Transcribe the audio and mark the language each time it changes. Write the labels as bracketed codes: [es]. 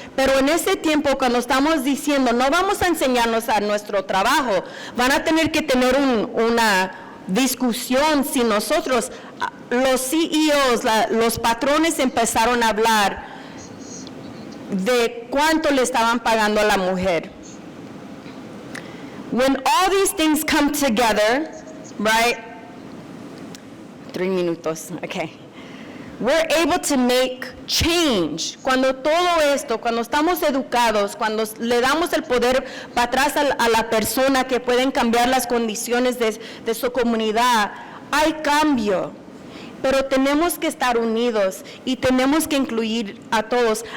[es] Pero en ese tiempo, cuando estamos diciendo, no vamos a enseñarnos a nuestro trabajo, van a tener que tener una discusión si nosotros, los CEOs, los patrones empezaron a hablar de cuánto le estaban pagando a la mujer. [en] When all these things come together, right? [es] 3 minutos, [en] okay. We're able to make change. [es] Cuando todo esto, cuando estamos educados, cuando le damos el poder para atrás a la persona que pueden cambiar las condiciones de su comunidad, hay cambio. Pero tenemos que estar unidos y tenemos que incluir a todos.